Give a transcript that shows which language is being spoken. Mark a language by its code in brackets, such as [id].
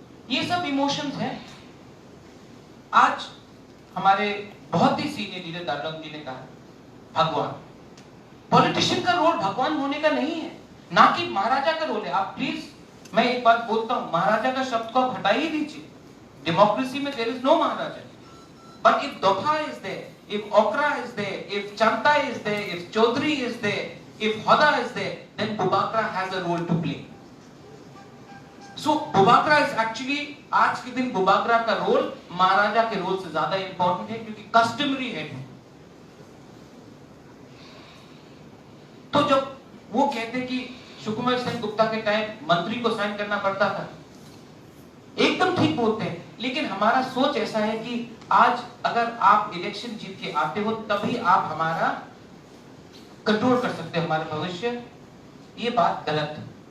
[hi] ये सब इमोशंस हैं। आज हमारे बहुत ही सीनियर लीडर दार्लम जी ने कहा भगवान, पॉलिटिशियन का रोल भगवान होने का नहीं है, ना कि महाराजा का रोल है। आप प्लीज, मैं एक बात बोलता हूं, महाराजा का शब्द को आप हटा ही दीजिए। [en] Democracy में there is no maharaja, but if दोफा is there, if Okra is there, if Chanta is there, if Chaudhary is there, if Hoda is there, then Bubakra has a role to play. So Bubakra is actually, [hi] आज के दिन Bubakra का role महाराजा के role से ज्यादा important है, क्योंकि customary head है। तो जब वो कहते कि सुकुमार सेन गुप्ता के टाइम मंत्री को साइन करना पड़ता था, एकदम ठीक बोलते हैं, लेकिन हमारा सोच ऐसा है कि आज अगर आप इलेक्शन जीत के आते हो तभी आप हमारा कंट्रोल कर सकते हो हमारे भविष्य। ये बात गलत है।